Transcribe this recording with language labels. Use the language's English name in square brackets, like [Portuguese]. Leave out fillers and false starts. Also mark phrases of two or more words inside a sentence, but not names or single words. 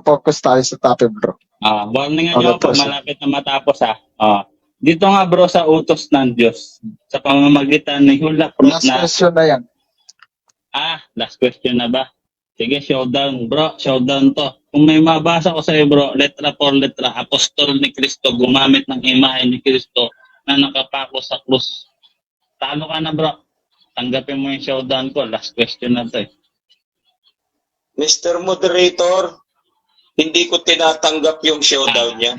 [Filipino] Focus tayo sa topic, bro. Warningan Okay, nyo po, proceed. malapit na matapos ha. Dito nga bro sa utos ng Diyos, sa pamamagitan ni Hula Proof Last na, question na yan. [English] last question [Filipino] na ba? Sige, showdown bro, showdown to. Kung may mabasa ko sa'yo bro, [Spanish] letra por letra, [Filipino] apostol ni Kristo, gumamit ng imahe ni Kristo na nakapako sa krus. Talo ka na bro. Tanggapin mo yung showdown ko, [English] last question [Filipino] na to eh. Mr. Moderator, hindi ko tinatanggap yung showdown niya.